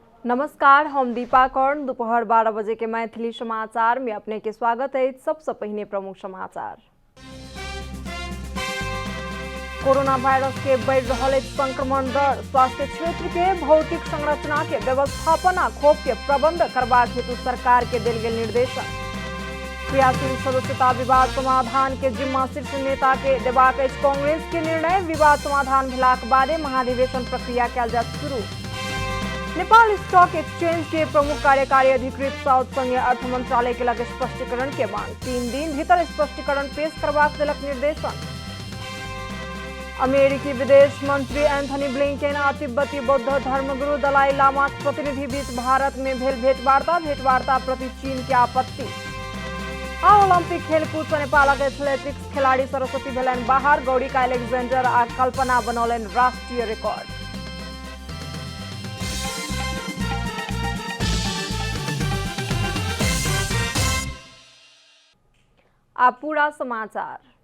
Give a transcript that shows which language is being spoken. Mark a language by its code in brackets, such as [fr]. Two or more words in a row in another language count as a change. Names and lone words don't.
[mai] नमस्कार, हम दीपा कर्ण। दोपहर 12 बजे के मैथिली समाचार में अपने के स्वागत है। सबसे पहले प्रमुख समाचार। कोरोना वायरस के बढ़ रहा संक्रमण दर, स्वास्थ्य क्षेत्र के भौतिक संरचना के व्यवस्थापन आ खोप के प्रबंध करबा हेतु सरकार के दिल गेल निर्देशन। क्रियाशील सदस्यता विवाद समाधान के जिम्मा शीर्ष नेता के देबाक अछि। कांग्रेस के निर्णय, विवाद समाधान भेलाक बादे महाधिवेशन प्रक्रिया कयल जायत शुरू। नेपाल स्टॉक एक्सचेंज के प्रमुख कार्यकारी अधिकृत साउथ संगे अर्थ मंत्रालय के लगे स्पष्टीकरण के मांग, 3 दिन भीतर स्पष्टीकरण पेश करबाक देलक निर्देशन। अमेरिकी विदेश मंत्री एंथनी ब्लिंकेन आ तिब्बती बौद्ध धर्मगुरु दलाई लामा प्रतिनिधि बीच भारत में भेल भेंटवार्ता प्रति चीन के आपत्ति। आ ओलंपिक खेलकूद से नेपालक एथलेटिक्स खिलाड़ी सरस्वती भेलनि बाहर, गौरिका एलेक्जेंडर आ कल्पना बनौलनि राष्ट्रीय रिकॉर्ड। अब पूरा समाचार।